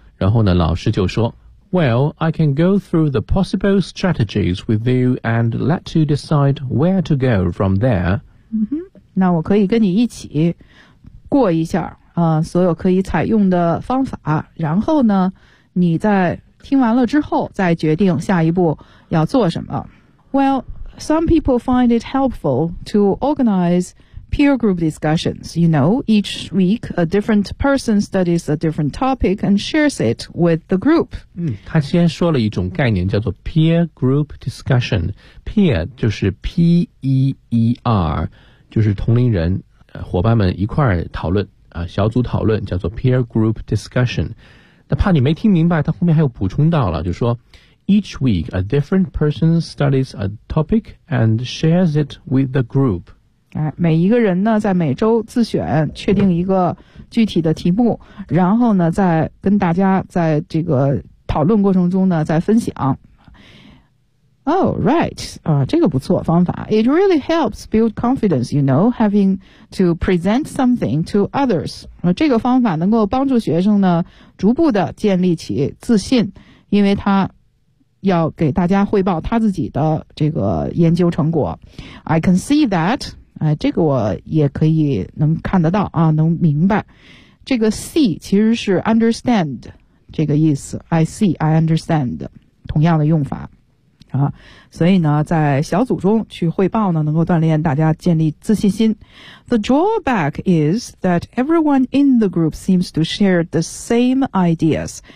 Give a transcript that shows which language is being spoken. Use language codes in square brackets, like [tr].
[zh] 然后呢，老师就说 [en] Well, I can go through the possible strategies with you and let you decide where to go from there. [zh] 嗯哼，那我可以跟你一起过一下所有可以采用的方法，然后呢，你在听完了之后再决定下一步要做什么。 [en] WellSome people find it helpful to organize peer group discussions. You know, each week a different person studies a different topic and shares it with the group. [zh] 嗯，他先说了一种概念叫做 peer group discussion. Peer 就是 P-E-E-R, 就是同龄人，伙伴们一块儿讨论，小组讨论叫做 peer group discussion. 那怕你没听明白，他后面还有补充到了，就说 [en] Each week, a different person studies a topic and shares it with the group. [zh] 每一个人呢，在每周自选，确定一个具体的题目，然后呢，再跟大家在这个讨论过程中呢，再分享。 [en] Oh, right. [zh] 这个不错，方法。 [en] It really helps build confidence, you know, having to present something to others. [zh] 这个方法能够帮助学生呢，逐步的建立起自信，因为他要给大家汇报他自己的这个研究成果。 [en] I can see that, [zh] 这个我也可以能看得到啊，能明白。这个 see 其实是 understand 这个意思。 [en] I see, I understand, [zh] 同样的用法。啊，所以呢，在小组中去汇报呢，能够锻炼大家建立自信心。 [en] The drawback is that everyone in the group seems to share the same ideas.